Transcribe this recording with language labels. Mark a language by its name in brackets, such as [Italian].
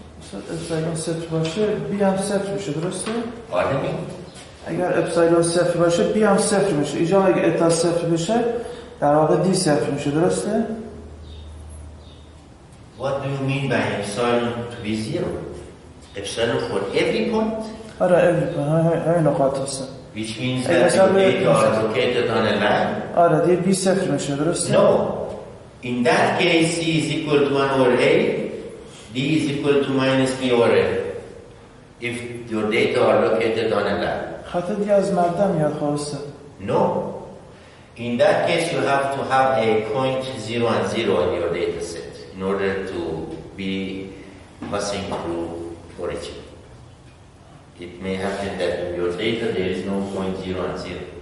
[Persian] epsilon صفر باشه بی هم صفر میشه درسته؟ [English] Pardon me? [Persian] اگر اپسایلون صفر باشه بی هم صفر میشه اینجا اگر اتا صفر بشه در واقع دی صفر میشه درسته؟ [English] What do you mean by epsilon to be zero? Epsilon for every point? [Persian] آره [English] every point [Persian] همین نقاط هستن [English] Which means that the data are located on a line? [Persian] آره دیگه بی صفر میشه درسته؟ [English] No. In that case C is equal to 1 over A, D is equal to minus B over A. If your data are located on a line. [Persian] خط دیگه از مبدا میاد خواسته. [English] No. In that case, you have to have a point 0 and 0 in your data set in order to be passing through origin. It may happen that in your data there is no point 0 and 0.